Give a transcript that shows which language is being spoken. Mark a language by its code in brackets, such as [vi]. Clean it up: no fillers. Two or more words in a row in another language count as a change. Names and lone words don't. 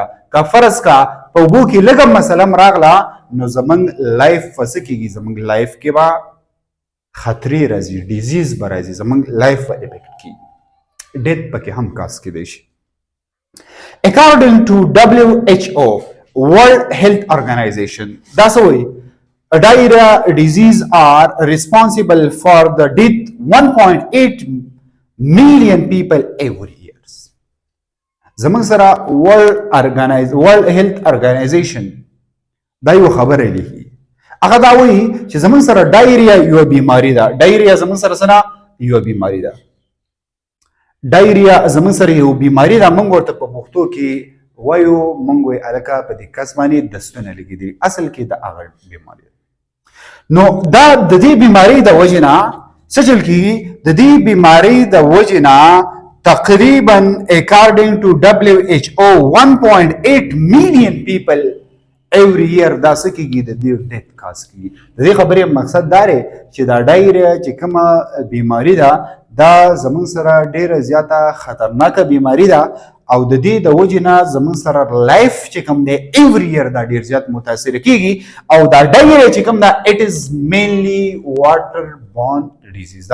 [ps] که فرض کا په اوبو کې لږه مسله راغله نو زموږ لایف څه کېږي؟ زموږ لایف کې به خطرې راځي، ډیزیز به راځي، زموږ لایف به افیکټ کېږي، ډیت پکې هم کاس کېدی شي. [en] According to WHO World Health Organization [ps] دا څه وایي؟ [en] Diarrhea disease are responsible for the death 1.8 million people every year. [ps] زموږ سره World Health Organization دا یو خبره لیکي. هغه دا وایي چې زموږ سره ډایریا یو بیماری ده. ډایریا زموږ سره څه یو بیماری ده. ډایریا زموږ سره یو بیماری ده. موږ ورته په پښتو کې وایو موږ وایي هلکه په دې کس باندې دستونه لګېدلي. اصل کې د هغه بیماری ده. نو دا د دې بیماری د وجې نه څه چل کېږي؟ د دې بیماری د وجې نه تقریبا [en] according to WHO 1.8 million people every year [ps] دا څه کېږي؟ د دې [en] death cause [ps] کېږي. د دې خبرې مقصد دا دی چې دا ډایریا چې کومه بیماری ده دا زموږ سره ډیره زیاته خطرناکه بیماری ده او د دې د وجې نه زموږ سره لایف چې کوم دی [en] every year [ps] دا ډیر زیات متاثر کېږي او دا ډایریا چې کوم ده [en] it is mainly water borne disease.